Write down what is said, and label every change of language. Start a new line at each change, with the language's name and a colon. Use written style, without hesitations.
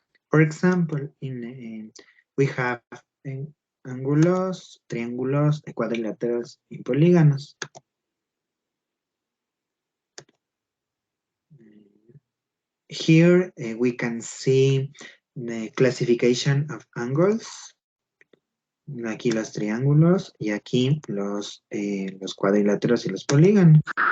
English: For example, we have
Spanish: ángulos, triángulos, cuadriláteros, y polígonos.
English: Here we can see the classification of angles.
Spanish: Aquí los triángulos y aquí los cuadriláteros y los polígonos.